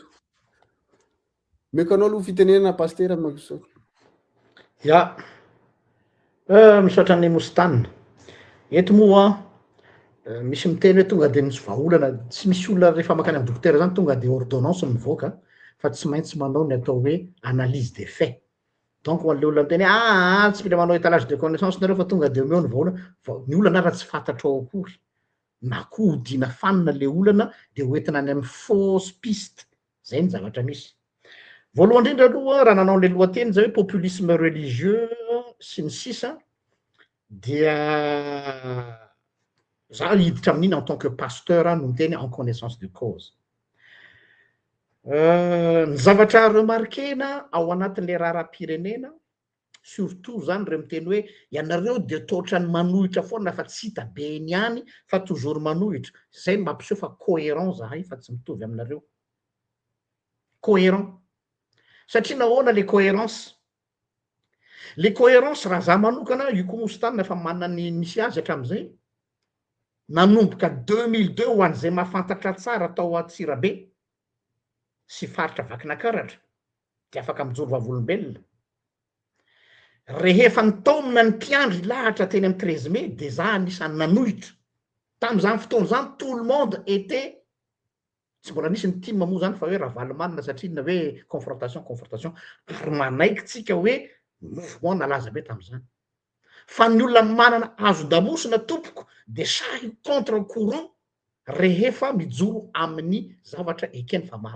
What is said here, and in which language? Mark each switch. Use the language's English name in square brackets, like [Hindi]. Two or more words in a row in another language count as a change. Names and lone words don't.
[Malagasy] Meko anao aloha fitenenana pasteur Makiso. Ya misaotra ny Mostanina eto moa misy miteny hoe tonga de misy vahaolana tsy misy olona rehefa makany amin'ny dokotera zany tonga de ordonnance mivoaka fa tsy maintsy manao ny atao hoe [French] analyse des faits. [Malagasy] Donc ho an'le olona miteny tsy mila manao [French] étalage de connaissance [Malagasy] nareo fa tonga de omeo ny vahaolana fa ny olana raha tsy fantatra ao akory na koa hodina fanina le olana de hoentina any amin'ny [French] fausse piste. [Malagasy] Zay ny zavatra misy. Voalohany indrindra aloha raha nanao le lohateny zay hoe [French] populisme religieux [Malagasy] sy ny sisa dia za hiditra amin'iny [French] en tant que pasteur [Malagasy] no miteny [French] en connaissance de cause. [Malagasy] Ny zavatra remarquena ao anatin'le raharam-pirenena surtout zany reo miteny hoe ianareo de totrany manohitra foana fa tsy hita be iny ihany fa toujours manohitra. Zay ny mampiseho fa cohérent zahay fa tsy mitovy aminareo. Cohérent satria nahoana le cohérence? Le cohérence raha za manokana io koa Mostanina fa manana ny misy azy hatramin'izay nanomboka 2002 ho an'izay mahafantatra tsara tao Antsirabe sy faritra Vakinakaratra de afaka mijoro vavolombelona. Rehefa ny taonina ny mpiandry lahatra teny amin'ny 13 mai de za anisany nanohitra. Tam'izany fotoana zany [French] tout le monde était [Malagasy] tsy mbola nisy ny team moa zany fa hoe Ravalomanina satria na hoe confrontation ary manaiky tsika hoe mouvement nalaza be tam'izany. Fa ny olona manana azon-damosina tompoko de sahy [French] contre courant [Malagasy] rehefa mijoro amin'ny zavatra ekeny fa marina.